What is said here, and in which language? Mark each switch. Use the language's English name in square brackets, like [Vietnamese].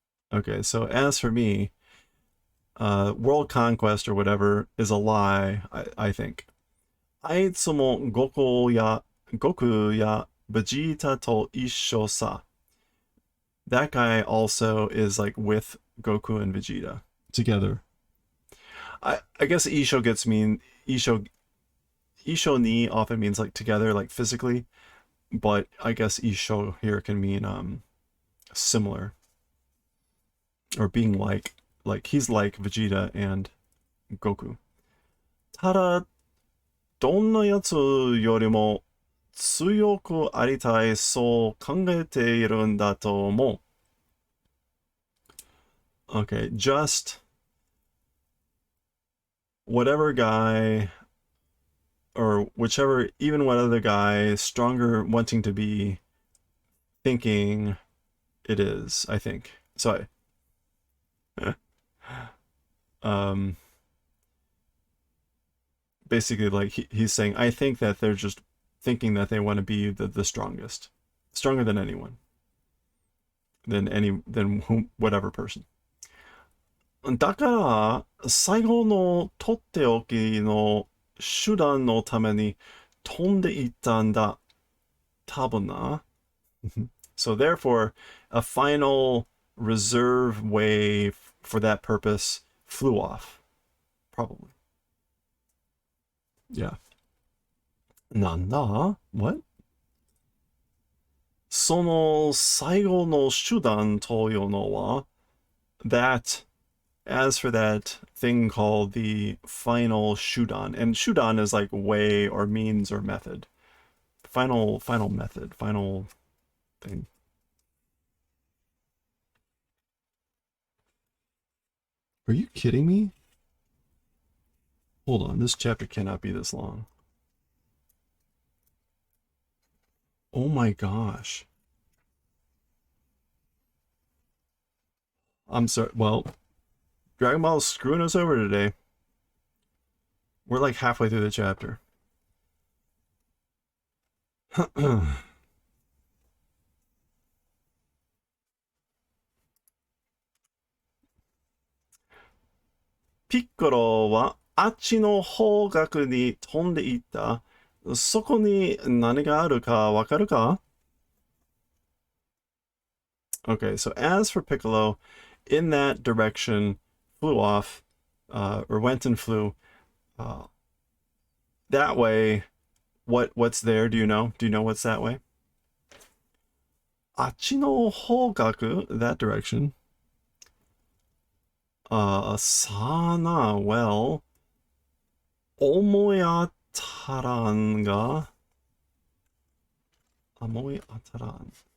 [English] Okay, so as for me, world conquest or whatever is a lie, I think. [Japanese] あいつも悟空やベジータと一緒さ. [English] That guy also is like with Goku and Vegeta together. I guess Isho gets mean. Isho ni often means like together, like physically, but I guess Isho here can mean similar or being like he's like Vegeta and Goku. [Japanese] ただどんなやつよりも強くありたいそう考えているんだと思う. [English] Okay, just whatever guy or whichever, even what other guy stronger wanting to be thinking it is, I think. So basically like he's saying, I think that they're just thinking that they want to be the strongest, stronger than anyone, than whatever person. [Japanese] だから最後のとっておきの手段のために飛んでいったんだ。多分な。 [English] So therefore, a final reserve way for that purpose flew off. Probably. Yeah. [Japanese] なんだ? [English] What? [Japanese] その最後の手段というのは that [English] as for that thing called the final shudan, and shudan is like way or means or method. Final method, final thing. Are you kidding me? Hold on, this chapter cannot be this long. Oh my gosh. I'm sorry. Well, Dragon Ball's screwing us over today. We're like halfway through the chapter. [Japanese] Piccolo はあっちの方角に飛んでいった。そこに何があるかわかるか? [English] Okay, so as for Piccolo, in that direction, flew off, or went and flew. That way, what's there? Do you know? Do you know what's that way? [Japanese] あっちの方角, [English] that direction. [Japanese] Sana, well, 思い当たらんが、思い当たらん.